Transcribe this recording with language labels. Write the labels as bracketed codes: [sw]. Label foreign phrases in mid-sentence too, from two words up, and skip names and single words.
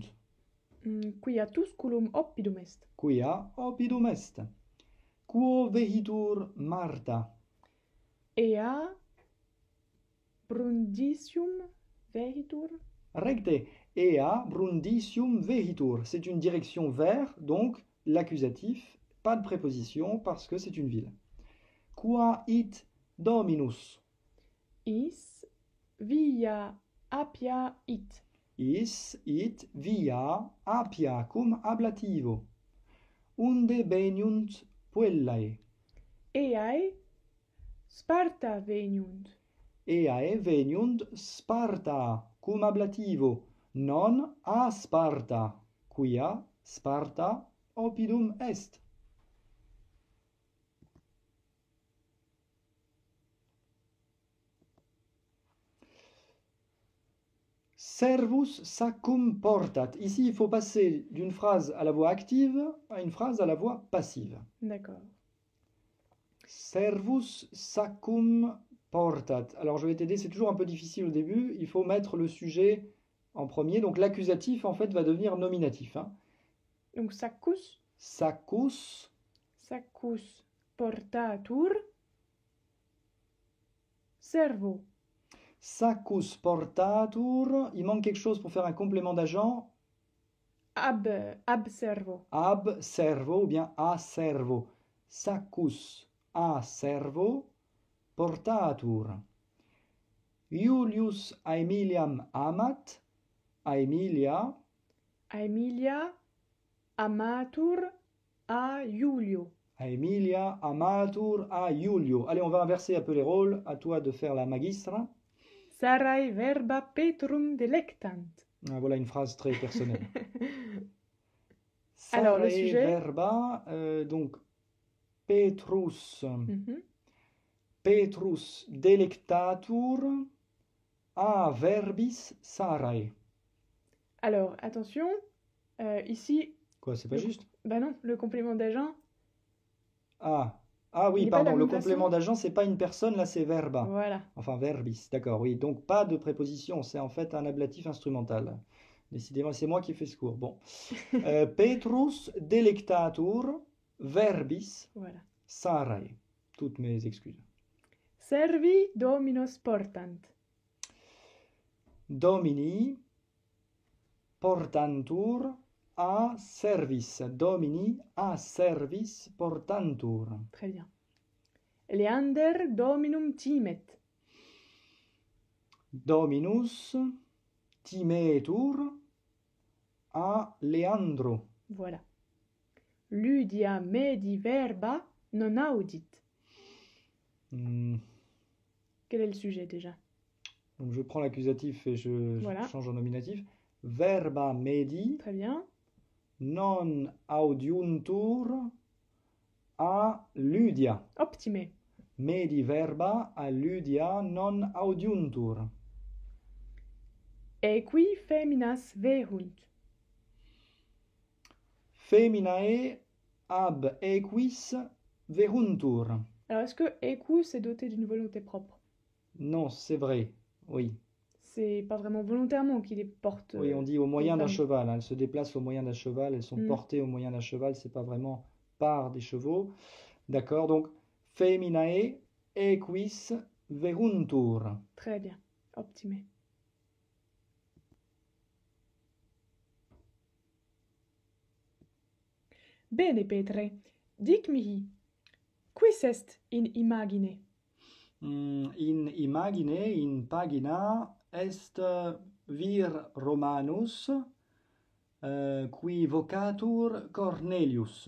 [la] Quia Tusculum oppidum est. Quia oppidum est. Quo vehitur Marta? Ea Brundisium vehitur. Recte, ea Brundisium vehitur. [fr] C'est une direction vers, donc l'accusatif, pas de préposition parce que c'est une ville. [la] Qua it Dominus? Is via Appia it. Is it via Appia cum ablativo. Unde veniunt puellae? Eae Sparta veniunt. Eae veniunt Sparta cum ablativo, non a Sparta, quia Sparta oppidum est. Servus saccum portat. [fr] Ici, il faut passer d'une phrase à la voix active à une phrase à la voix passive. D'accord. [la] Servus saccum portat. [fr] Alors, je vais t'aider, c'est toujours un peu difficile au début. Il faut mettre le sujet en premier. Donc, l'accusatif, en fait, va devenir nominatif. Hein. [la] Donc saccus. Saccus. Saccus portatur. Servo. Saccus portatur. [fr] Il manque quelque chose pour faire un complément d'agent. [la] Ab servo. Ab servo ou bien a servo. Saccus a servo portatur. Iulius Aemiliam amat. Aemilia. Aemilia amatur a Iulio. Aemilia amatur a Iulio. [fr] Allez, on va inverser un peu les rôles. À toi de faire la magistra. [la] Sarae verba Petrum delectant. [fr] Ah, voilà une phrase très personnelle. Alors, le [la] Sarae [fr] sujet. [la] verba, donc Petrus. Petrus delectatur a verbis Sarae. [fr] Alors, attention, ici. Quoi, c'est pas juste? Bah non, le complément d'agent. Ah oui, Il est pas de pardon, la le même complément façon. d'agent, c'est pas une personne, là c'est verba. Voilà. Enfin, verbis, d'accord, oui. Donc pas de préposition, c'est en fait un ablatif instrumental. Décidément, c'est moi qui fais ce cours. Bon. [la] Petrus delectatur verbis [fr] Voilà. Sarae. Toutes mes excuses. [la] Servi dominos portant. Domini portantur a servis. Domini a servis portantur. [fr] Très bien. [la] Leander dominum timet. Dominus timetur a Leandro. [fr] Voilà. [la] Lydia medi verba non audit. Hmm. [fr] Quel est le sujet déjà? Donc je prends l'accusatif et je Voilà. change en nominatif. [la] Verba medi [fr] Très bien. [la] non audiuntur a Lydia. Optime. Medi verba a Lydia non audiuntur. Equi feminas vehunt. Feminae ab equis veruntur. [fr] Alors, est-ce que equus est doté d'une volonté propre? Non, c'est vrai. Oui. C'est pas vraiment volontairement qu'il les porte. Oui, on dit au moyen les d'un femmes. cheval. Hein. Elles se déplacent au moyen d'un cheval. Elles sont portées au moyen d'un cheval. C'est pas vraiment par des chevaux. D'accord. Donc, [la] feminae equis veruntur. [fr] Très bien. [la] Optime. Bene, Petre. Dic mihi. Quis est in imagine? In imagine, in pagina, est vir Romanus, qui vocatur Cornelius.